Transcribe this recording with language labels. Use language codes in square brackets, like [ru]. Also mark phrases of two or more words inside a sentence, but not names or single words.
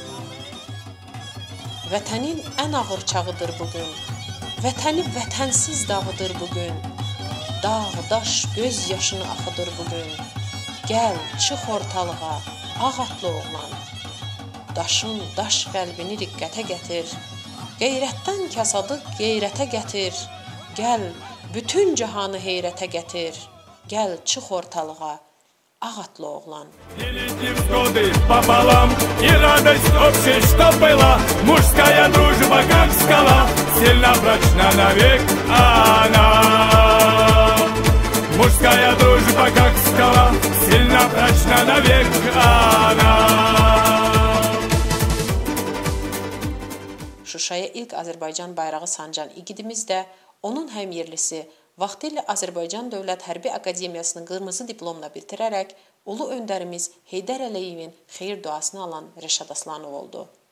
[az] Vətənin ən ağır çağıdır bugün, vətəni vətənsiz dağıdır bugün, dağ, daş, göz yaşını axıdır bugün, gəl, çıx ortalığa, ağ atlı oğlan. Daşın, daş qəlbini riqqətə gətir, qeyrətdən kasadı qeyrətə gətir, gəl, bütün cahanı heyrətə gətir, gəl, çıx ortalığa, ağ atlı oğlan. [ru] Делите взгоды пополам, и радость общей, что была. Мужская дружба, как скала, сильно прочна навек она. Мужская дружба, как скала, сильно прочна навек она. [az] Şuşaya ilk Azərbaycan bayrağı sancan igidimiz də onun həmyerlisi vaxtilə Azərbaycan Dövlət Hərbi Akademiyasını qırmızı diplomla bitirərək ulu öndərimiz Heydər Əliyevin xeyir duasını alan Rəşad Aslanov oldu.